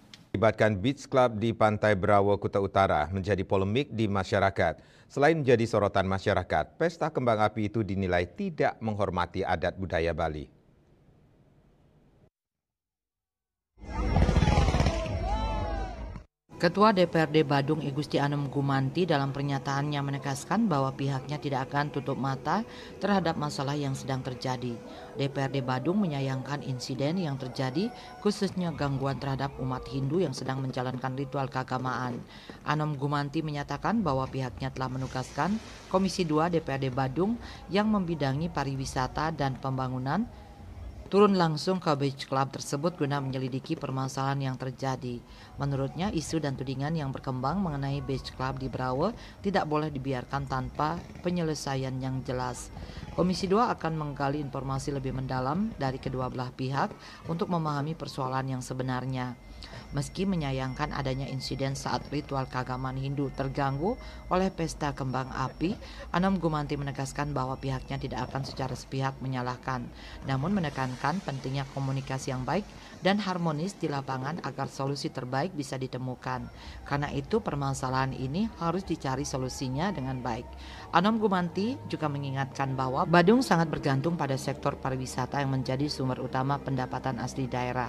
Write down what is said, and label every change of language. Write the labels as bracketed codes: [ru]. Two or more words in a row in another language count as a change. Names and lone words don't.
[id] Melibatkan Beach Club di Pantai Brawa, Kuta Utara menjadi polemik di masyarakat. Selain menjadi sorotan masyarakat, pesta kembang api itu dinilai tidak menghormati adat budaya Bali. Ketua DPRD Badung Igusti Anom Gumanti dalam pernyataannya menegaskan bahwa pihaknya tidak akan tutup mata terhadap masalah yang sedang terjadi. DPRD Badung menyayangkan insiden yang terjadi khususnya gangguan terhadap umat Hindu yang sedang menjalankan ritual keagamaan. Anom Gumanti menyatakan bahwa pihaknya telah menugaskan Komisi 2 DPRD Badung yang membidangi pariwisata dan pembangunan turun langsung ke beach club tersebut guna menyelidiki permasalahan yang terjadi. Menurutnya, isu dan tudingan yang berkembang mengenai beach club di Brawa tidak boleh dibiarkan tanpa penyelesaian yang jelas. Komisi 2 akan menggali informasi lebih mendalam dari kedua belah pihak untuk memahami persoalan yang sebenarnya. Meski menyayangkan adanya insiden saat ritual keagamaan Hindu terganggu oleh pesta kembang api, Anom Gumanti menegaskan bahwa pihaknya tidak akan secara sepihak menyalahkan, namun menekankan pentingnya komunikasi yang baik dan harmonis di lapangan agar solusi terbaik bisa ditemukan. Karena itu permasalahan ini harus dicari solusinya dengan baik. Anom Gumanti juga mengingatkan bahwa Badung sangat bergantung pada sektor pariwisata yang menjadi sumber utama pendapatan asli daerah.